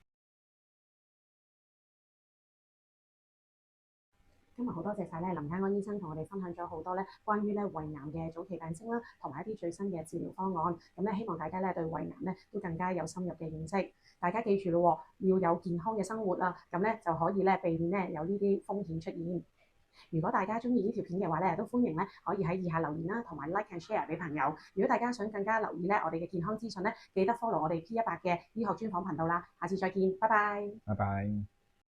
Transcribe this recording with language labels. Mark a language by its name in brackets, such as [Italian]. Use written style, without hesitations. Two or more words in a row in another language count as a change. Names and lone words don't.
[Cantonese] 今日好多謝晒咧林嘉安醫生同我哋分享咗好多咧關於咧胃癌嘅早期病徵啦，同埋一啲最新嘅治療方案。咁咧希望大家咧對胃癌咧都更加有深入嘅認識。大家記住咯，要有健康嘅生活啦，咁咧就可以咧避免咧有呢啲風險出現。如果大家中意呢條片嘅話咧，都歡迎咧可以喺以下留言啦，同埋 [English] like and share [Cantonese] 俾朋友。如果大家想更加留意咧我哋嘅健康資訊咧，記得 follow 我哋 P18嘅醫學專訪頻道啦。下次再見，拜拜。拜拜。